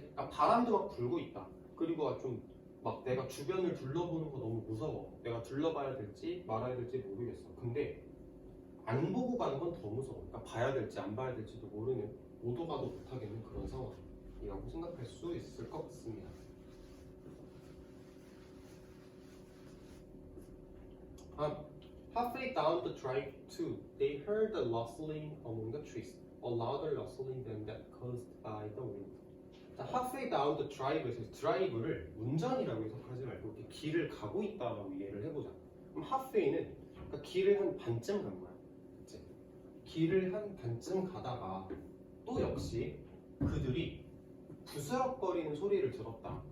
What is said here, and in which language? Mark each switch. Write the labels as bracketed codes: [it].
[ko] 그러니까 바람도 막 불고 있다. 그리고 좀 막 내가 주변을 둘러보는 거 너무 무서워. 내가 둘러봐야 될지 말아야 될지 모르겠어. 근데 안 보고 가는 건 더 무서워. 그러니까 봐야 될지 안 봐야 될지도 모르는, 오도 가도 못하겠는 그런 상황이라고 생각할 수 있을 것 같습니다. [en] Halfway down the drive too, they heard the rustling among the trees, a louder rustling than that caused by the wind. [ko] 자, [en] halfway down the drive [ko] 에서 드라이브를 운전이라고 해석하지 말고 이렇게 길을 가고 있다라고 이해를 해보자. 그럼 halfway는 그러니까 길을 한 반쯤 간 거야. 그치? 길을 한 반쯤 가다가 또 역시 그들이 부스럭거리는 소리를 들었다.